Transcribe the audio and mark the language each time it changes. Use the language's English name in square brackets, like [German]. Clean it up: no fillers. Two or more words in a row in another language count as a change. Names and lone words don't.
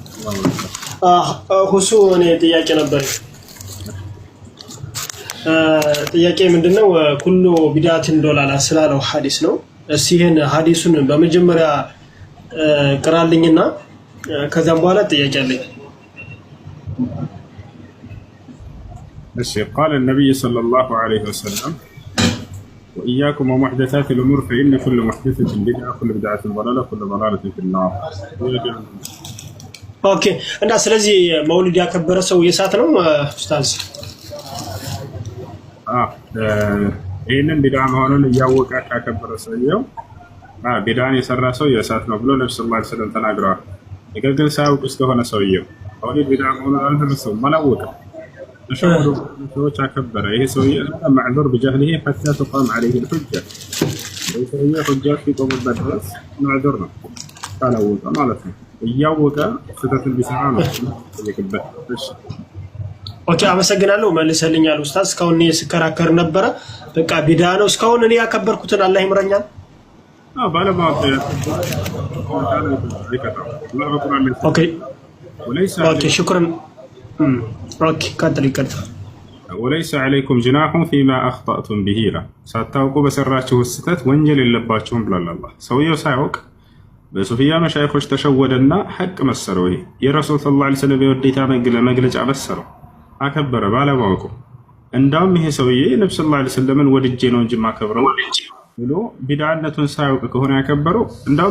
[Amharic] ሁሱ እኔ ጥያቄ ነበር። ጥያቄ ምንድነው? [Arabic] كل بدعة ضلالة [Amharic] ስላለው ሐዲስ ነው። እስኪ ይሄን ሐዲሱን በመጀመሪያ ቅራልኝና ከዛም በኋላ ጥያቄ አለኝ። [Arabic] እሺ قال النبي صلى الله عليه وسلم وإياكم ومحدثات الأمور فإن كل محدثة بدعة كل بدعة ضلالة كل ضلالة في النار. [Amharic] ኦኬ እና ስለዚህ መውሊድ ያከበረ ሰው የሳት ነው ኡስታዝ? ይህንን ቢድዓ መሆኑን እያወቀ ካከበረ ሰውየው ቢድዓን የሰራ ሰው የእሳት ነው ብሎ ነብዩ ሰለላሁ ዐለይሂ ወሰለም ተናግረዋል። ነገር ግን ሳያውቅ እስከሆነ ሰውየው መውሊድ ቢድዓ መሆኑን አልተረሳውም፣ አላወቀም። ተሸወዱ ሰዎች አከበረ። ይሄ ሰውዬ [Arabic] معذور بجهله حتى تقام عليه الحجة። [Amharic] ይሄ ሰውዬ ሁጃ ሲቆምበት ድረስ ማዕዙር ነው ካላወቀ ማለት ነው። እያወቀ ስህተትን ቢሰራ ነው ይከበት። እሺ ኦኬ አመሰግናለሁ። መልሰልኛል ኡስታዝ። እስካሁን እኔ ስከራከር ነበረ። በቃ ቢድዓ ነው። እስካሁን እኔ ያከበርኩትን አላህ ይምረኛል። ባለማወቅ ኦኬ ኦኬ ሽክራን ኦኬ ቀጥል [Arabic] وليس عليكم جناح فيما أخطأتم به لا [Amharic] ሳታውቁ በሰራችሁ ስህተት ወንጀል የለባችሁም ብሏል አላህ። ሰውየው ሳያውቅ በሱፊያ መሻይኾች ተሸወደና ሐቅ መሰለው። ይሄ የረሱል ሰለላሁ ዐለይሂ ወሰለም የውዴታ መግለጫ መሰለው፣ አከበረ ባለማወቁ። እንዳውም ይሄ ሰውዬ ነብዩ ሰለላሁ ዐለይሂ ወሰለምን ወድጄ ነው እንጂ ማከብረው ብሎ ቢድዓነቱን ሳያውቅ ከሆነ ያከበረው እንዳውም